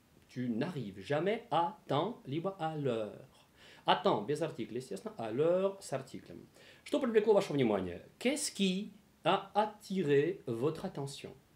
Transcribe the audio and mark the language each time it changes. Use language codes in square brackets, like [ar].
[fr] Tu n'arrives jamais à temps, [ru] либо [fr] à l'heure. À temps, [ru] без артикля, естественно, [fr] à l'heure [ru] с артиклем. Что привлекло ваше внимание? [fr] Qu'est-ce qui a attiré votre attention?